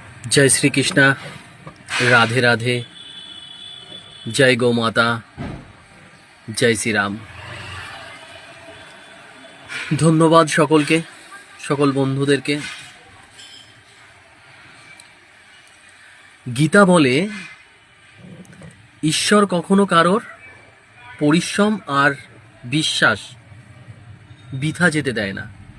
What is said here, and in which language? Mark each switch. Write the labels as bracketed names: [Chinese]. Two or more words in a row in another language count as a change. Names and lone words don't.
[Hindi] जय श्री कृष्णा। राधे राधे। जय गौ माता। जय श्री राम। [Bangla] ধন্যবাদ সকলকে, সকল বন্ধুদেরকে। গীতা বলে ঈশ্বর কখনো কারোর পরিশ্রম আর বিশ্বাস বৃথা যেতে দেয় না।